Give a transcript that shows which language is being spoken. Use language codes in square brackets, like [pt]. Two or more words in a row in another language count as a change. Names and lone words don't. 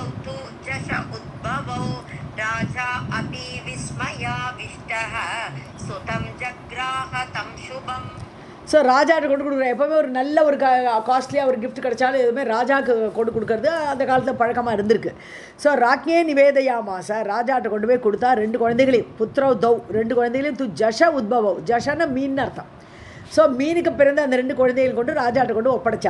[sa] तु जश उद्भवौ राजा अपि विस्मयाविष्टः सुतं जग्राह तं शुभम्. [ta] ஸோ ராஜாவுக்கு கொண்டு கொடுக்குற, எப்போவுமே ஒரு நல்ல ஒரு காஸ்ட்லியாக ஒரு கிஃப்ட் கிடைச்சாலும் எதுவுமே ராஜாவுக்கு கொண்டு கொடுக்கறது அந்த காலத்தில் பழக்கமாக இருந்திருக்கு. ஸோ [sa] राज्ञे निवेदयामास, [ta] ராஜாட்ட கொண்டு போய் கொடுத்தா 2 குழந்தைகளையும், [sa] पुत्रौ तौ [ta] 2 குழந்தைகளையும், [sa] तु झष उद्भवौ, [ta] ஜஷன மீன் அர்த்தம். ஸோ மீனுக்கு பிறந்த அந்த 2 குழந்தைகள் கொண்டு ராஜாட்ட கொண்டு ஒப்படைச்சா.